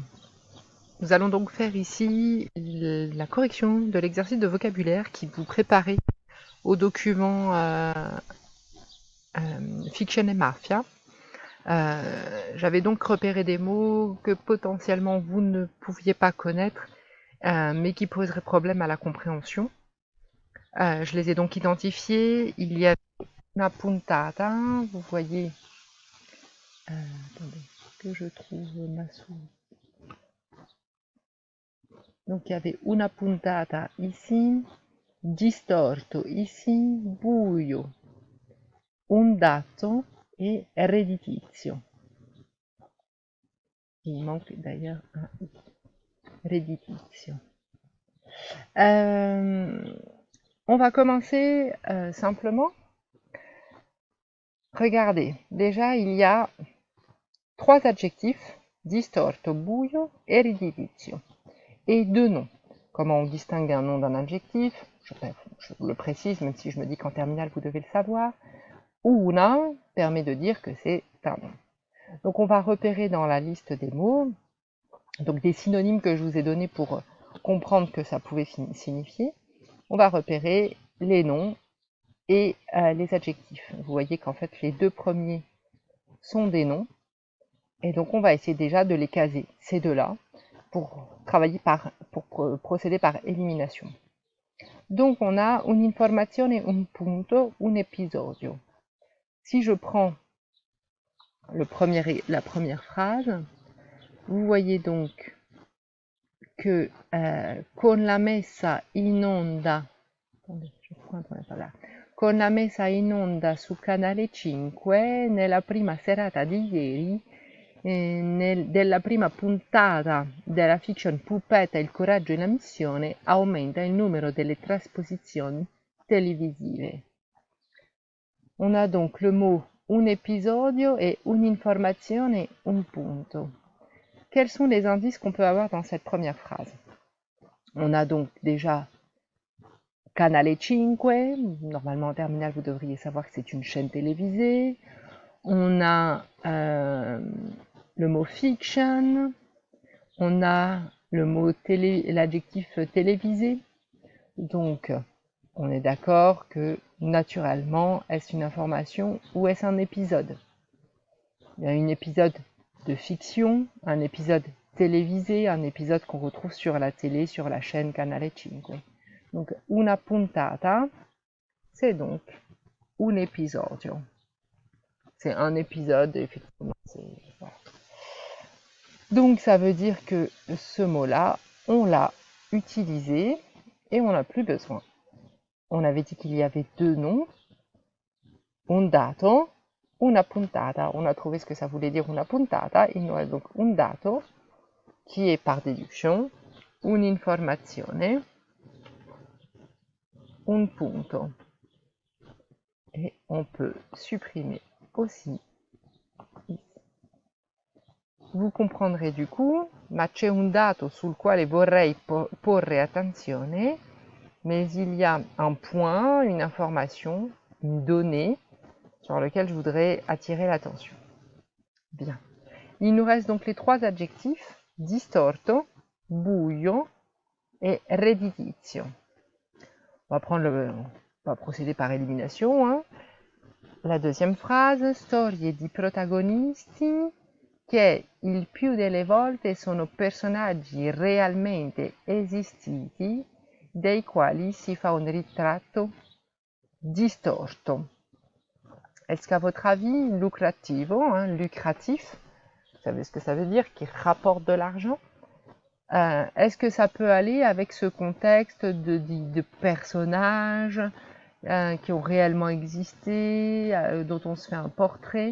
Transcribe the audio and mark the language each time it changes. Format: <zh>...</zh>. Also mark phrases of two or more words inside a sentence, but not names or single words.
<fr>Nous allons donc faire ici la correction de l'exercice de vocabulaire qui vous préparez au document Fiction et Mafia. J'avais donc repéré des mots que potentiellement vous ne pouviez pas connaître, mais qui poseraient problème à la compréhension. Je les ai donc identifiés. Il y a</fr> <it>una puntata,</it> <fr>vous voyez. Attendez, que je trouve ma souris. Donc il y avait</fr> <it>una puntata</it> <fr>ici, distorto ici, buio,</fr> <it>un dato</it> <fr>et redditizio. Il manque d'ailleurs un i. Redditizio. On va commencer simplement. Regardez, déjà il y a trois adjectifs, distorto, buio et redditizio, et deux noms. Comment on distingue un nom d'un adjectif? Je le précise, même si je me dis qu'en terminale vous devez le savoir. Una permet de dire que c'est un nom. Donc on va repérer dans la liste des mots, donc des synonymes que je vous ai donnés pour comprendre que ça pouvait signifier. On va repérer les noms et les adjectifs. Vous voyez qu'en fait les deux premiers sont des noms, et donc on va essayer déjà de les caser, ces deux-là, pour procéder par élimination. Donc on a</fr> <it>un'informazione, un punto, un episodio.</it> <fr>Si je prends la première phrase, vous voyez donc que</fr> <it>con la messa in onda, con la messa in onda su Canale 5 nella prima serata di ieri, della prima puntata della fiction Puppetta Il coraggio in missione, aumenta il numero delle trasposizioni televisive.</it> <fr>On a donc le mot</fr> <it>un episodio</it> <fr>et</fr> <it>un'informazione, un punto.</it> <fr>Quels sont les indices qu'on peut avoir dans cette première phrase? On a donc déjà Canale 5, normalement en terminale vous devriez savoir que c'est une chaîne télévisée. On a le mot fiction, on a le mot l'adjectif télévisé. Donc on est d'accord que naturellement, est-ce une information ou est-ce un épisode? Il y a un épisode de fiction, un épisode télévisé, un épisode qu'on retrouve sur la télé, sur la chaîne Canale 5. Donc</fr> <it>una puntata,</it> <fr>c'est donc</fr> <it>un episodio.</it> <fr>C'est un épisode, effectivement. Voilà. Donc ça veut dire que ce mot-là, on l'a utilisé et on n'a plus besoin. On avait dit qu'il y avait deux noms,</fr> <it>un dato, una puntata.</it> <fr>On a trouvé ce que ça voulait dire</fr> <it>una puntata.</it> <fr>Il nous reste donc</fr> <it>un dato,</it> <fr>qui est par déduction</fr> <it>un'informazione, un punto.</it> <fr>Et on peut supprimer aussi ici. Vous comprendrez du coup,</fr> <it>ma c'è un dato sul quale vorrei porre attenzione,</it> <fr>mais il y a un point, une information, une donnée sur lequel je voudrais attirer l'attention. Bien. Il nous reste donc les trois adjectifs, distorto, buio et redditizio. On va procéder par élimination. Hein. La deuxième phrase,</fr> <it>storie di protagonisti che il più delle volte sono personaggi realmente esistiti dei quali si fa un ritratto distorto.</it> <fr>Est-ce qu'à votre avis, lucrativo, hein, lucratif, vous savez ce que ça veut dire, qui rapporte de l'argent, est-ce que ça peut aller avec ce contexte de personnages qui ont réellement existé, dont on se fait un portrait?</fr>